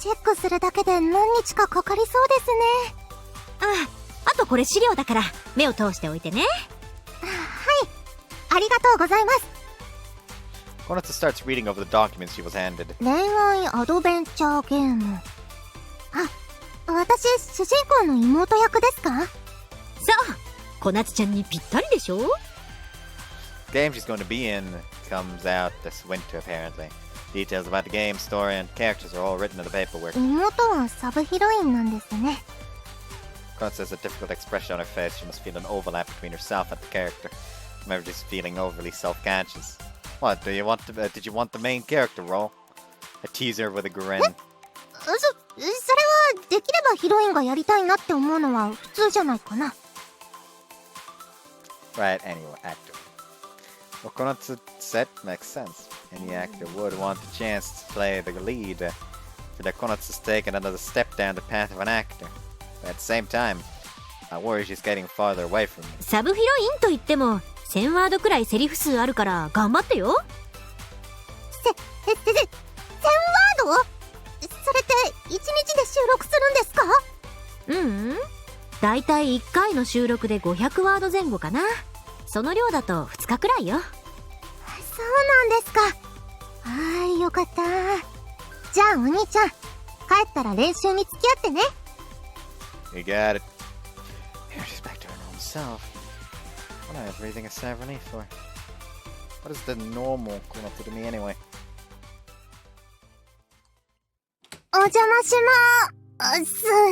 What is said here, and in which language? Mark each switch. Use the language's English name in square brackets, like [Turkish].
[Japanese] チェックするだけで何日かかかりそうですね。あとこれ資料だから目を通しておいてね。はい。ありがとうございます。 [English] Konatsu starts reading over the documents she was handed. [Japanese] 恋愛アドベンチャーゲーム。私、主人公の妹役ですか？そう。小夏ちゃんにぴったりでしょ？ [English] The game she's going to be in comes out this winter, apparently. Details about the game, story, and characters are all written in the paperwork. [Japanese] 妹はサブヒロインなんですね。 [English] Konatsu has a difficult expression on her face. She must feel an overlap between herself and the character. Maybe just feeling overly self-conscious. What, did you want the main character role? I tease her with a grin. [Japanese] それはできればヒロインがやりたいなって思うのは普通じゃないかな。 [English] Right, anyway, actor. What Konatsu said makes sense. Any actor would want the chance to play the lead. But Konatsu's taken another step down the path of an actor. But at the same time, I worry she's getting farther away from me. [Japanese] サブヒロインといっても1000ワードくらいセリフ数あるから頑張ってよ。 1000ワード？それって1日で収録するんですか？だいたい1回の収録で500ワード前後かな。その量だと2日くらいよ。そうなんですか。はーい、よかった。じゃあお兄ちゃん、帰ったら練習に付き合ってね。 [English] You got it. Here she's back to her normal self. What on earth breathing a sigh of relief for? What is the normal Konatsu to me anyway? [Japanese] お邪魔しまーす。